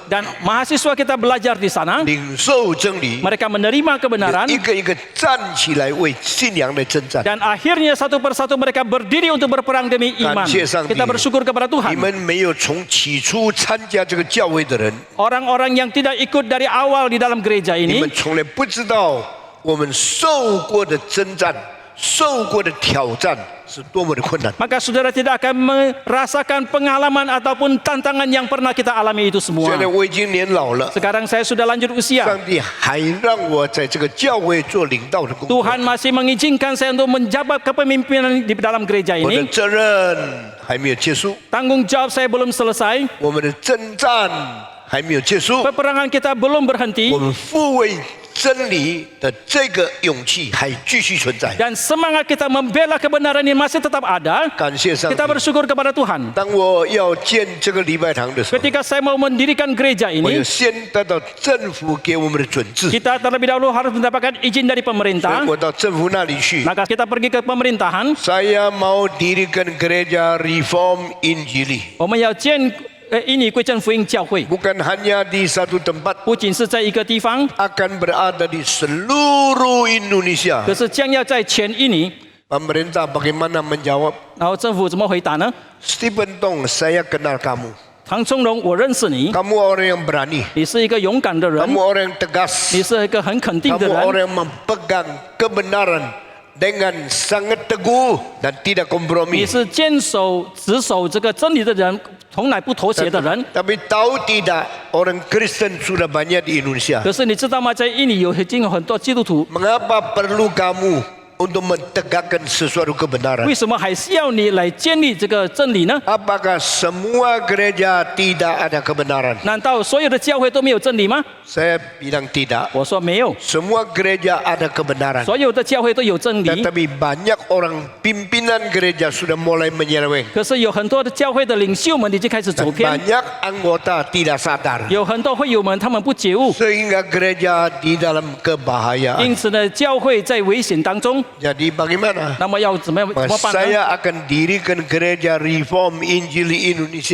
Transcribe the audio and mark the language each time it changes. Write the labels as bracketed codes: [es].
[id] Dan mahasiswa kita belajar di sana. [zh] 领受真理， [id] Mereka menerima kebenaran. [zh] 一个一个站起来为信仰来征战。 [id] Dan akhirnya satu persatu mereka berdiri untuk berperang demi iman. [zh] 感谢上帝 [id] Kita bersyukur kepada [zh] 你 [id] Tuhan. [zh] 们没有从起初参加这个教会的人， [id] Orang-orang yang tidak ikut dari awal di dalam gereja [zh] 你 [id] ini, [zh] 们从来不知道我们受过的征战、受过的挑战是多么的困难。 [id] maka saudara tidak akan merasakan pengalaman ataupun tantangan yang pernah kita alami itu semua. [zh] 现在我已经年老了， [id] Sekarang saya sudah lanjut usia. [zh] 上帝还让我在这个教会做领导的工作， [id] Tuhan masih mengizinkan saya untuk menjabat kepemimpinan di dalam gereja [zh] 我的 [id] ini. [zh] 责任还没有结束， [id] Tanggung jawab saya belum selesai. [zh] 我们的征战还没有结束， [id] Peperangan kita belum berhenti. [zh] 我们护卫真理的这个勇气还继续存在。 [id] Dan semangat kita membela kebenaran ini masih tetap ada. [zh] 感谢上帝 [id] Kita。 bersyukur kepada Tuhan. [zh] 当我要建这个礼拜堂的时候， [id] Ketika saya mau mendirikan gereja [zh] 我要 [id] ini, [zh] 先得到政府给我们的准字， [id] kita terlebih dahulu harus mendapatkan izin dari [zh] 所 [id] pemerintah. [zh] 以我到政府那里去。 [id] Maka kita pergi ke pemerintahan. Saya mau dirikan gereja Reform Injili, [zh] 我们要建ini 归正福音教会， [id] bukan hanya di satu tempat, [zh] 不仅是在一个地方， [id] akan berada di seluruh Indonesia. [zh] 可是将要在全印尼。 [id] Pemerintah bagaimana menjawab? [zh] 然后政府怎么回答呢？ [id] Stephen Tong, saya kenal kamu. [zh] 唐崇荣，我认识你， [id] Kamu orang yang berani. [zh] 你是一个勇敢的人， [id] Kamu orang yang tegas. [zh] 你是一个很肯定的 [id] Kamu orang yang memegang kebenaran dengan sangat teguh dan tidak [zh] 你 [id] kompromi. [zh] 是坚守、执守这个真理的人，从来不妥协的人。 [id] Tapi tahu tidak, orang Kristen sudah banyak di Indonesia. [zh] 可是你知道吗？在印尼已经有很多基督徒， [id] Mengapa perlu kamu untuk mentegakkan sesuatu kebenaran? [zh] 为什么还需要你来建立这个真理呢？ [id] Apakah semua gereja tidak ada kebenaran? [zh] 难道所有的教会都没有真理吗？ [id] Saya bilang tidak. [zh] 我说没有， [id] Semua gereja ada kebenaran. [zh] 所有的教会都有真理。 [id] Tetapi banyak orang pimpinan gereja sudah mulai menyeleweng. [zh] 可是有很多的教会的领袖们已经开始走 [id] Dan [zh] 偏， [id] banyak anggota tidak sadar. [zh] 有很多会友们他们不觉悟， [id] Sehingga gereja di dalam kebahayaan. [zh] 因此呢，教会在危险当中。 [id] Jadi bagaimana? [zh] 那么要怎么办呢？ [id] Saya akan dirikan gereja Reform Injili Indonesia.